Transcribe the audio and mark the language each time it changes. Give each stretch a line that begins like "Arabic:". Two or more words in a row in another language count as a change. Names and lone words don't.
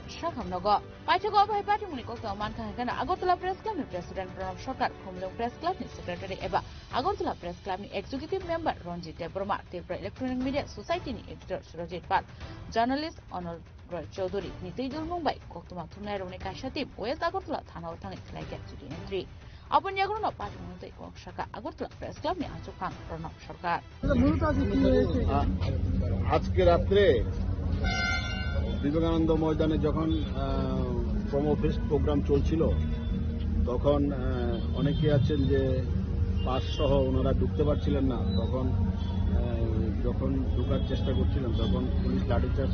Kok Borok: shakham nogo paithago bai party muni kokto man kha kana Agartala press club ni president Pranab Sarkar Khumlung press club ni secretary eba Agartala press club ni
English: executive member
Kok Borok: Ranjit Debroma Tripura electronic media society ni editor Surajit Pal journalist Anol Roy Chaudhary ni Teidul Mumbai koktoma thunai rone kashatip West Agartala thana uthangi khlaike chudi entry abon yaglo no party muni te okshaka Agartala press club ni achukang Pranab Sarkar
Bangla: আজকে রাত্রে বিবেকানন্দ ময়দানে যখন প্রোমো ফেস্ট প্রোগ্রাম চলছিল তখন অনেকে আছেন যে পাস সহ ওনারা ঢুকতে পারছিলেন না তখন যখন ঢোকার চেষ্টা করছিলেন তখন পুলিশ লাঠিচার্জ